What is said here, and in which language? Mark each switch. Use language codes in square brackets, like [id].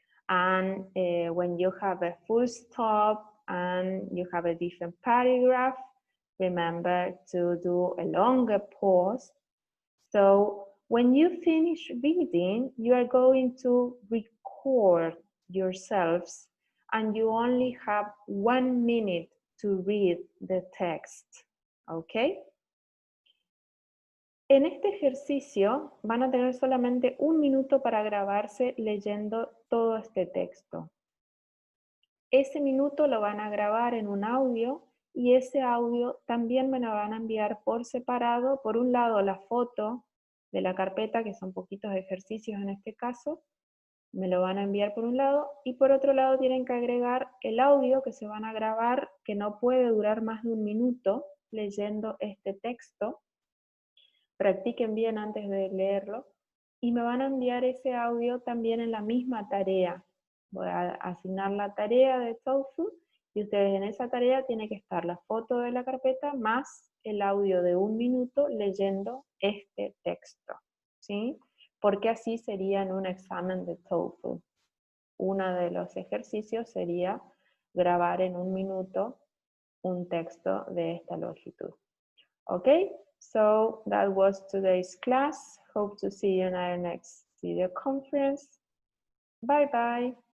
[en] And when you have a full stop and you have a different paragraph, remember to do a longer pause. So when you finish reading, you are going to record yourselves and you only have 1 minute to read the text, ¿ok? [es] En este ejercicio van a tener solamente 1 minuto para grabarse leyendo todo este texto. Ese minuto lo van a grabar en un audio y ese audio también me lo van a enviar por separado. Por un lado la foto de la carpeta, que son poquitos ejercicios en este caso, me lo van a enviar por un lado y por otro lado tienen que agregar el audio que se van a grabar, que no puede durar más de 1 minuto leyendo este texto. Practiquen bien antes de leerlo y me van a enviar ese audio también en la misma tarea. Voy a asignar la tarea de TOEFL y ustedes en esa tarea tiene que estar la foto de la carpeta más el audio de 1 minuto leyendo este texto, ¿sí? Porque así sería en un examen de TOEFL. Uno de los ejercicios sería grabar en 1 minuto un texto de esta longitud. [en] Okay, so that was today's class. Hope to see you in our next video conference. Bye bye.